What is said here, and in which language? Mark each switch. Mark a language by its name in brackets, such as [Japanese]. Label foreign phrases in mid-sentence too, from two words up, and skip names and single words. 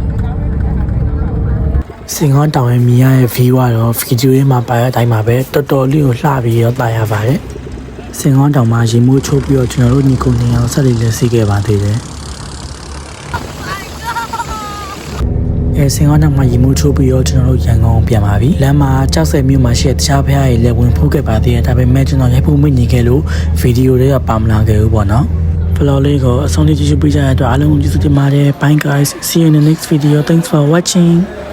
[Burmese] ။စင်ကောင်းတောင်ရဲ့မြင်ရတဲ့ view ကတော့ဗီဒီယိုထဲမှာပါတဲ့အတိုင်းပါပဲတော်တော်လေးကိုလှပြီးတော့တာရပါတယ်။စင်ကောင်းတောင်မှာရေမိုးချိုးပြီးတော့ကျွန်တော်တို့ညီကိုနေအောင်ဆက်လေးလည်းစီးခဲ့ပါသေးတယ်။ စင်ကောင်းတောင်မှာရေမိုးချိုးပြီးတော့ကျွန်တော်တို့ရန်ကုန်ပြန်ပါပြီလမ်းမှာကြောက်ဆယ်မြို့မှာရှိတဲ့တခြားဖျားတွေလည်းဝင်ဖူးခဲ့ပါသေးတယ်ဒါပေမဲ့ကျွန်တော်ရိုက်ဖို့မနေခဲ့လို့ဗီဒီယိုတွေကပါမလာခဲ့ဘူးပေါ့နော်ဗလော်လေးကိုအဆုံးထိကြည့်ရှုပေးကြတဲ့အတွက်အားလုံးကျေးဇူးတင်ပါတယ် [English] bye guys see you in the next video thanks for watching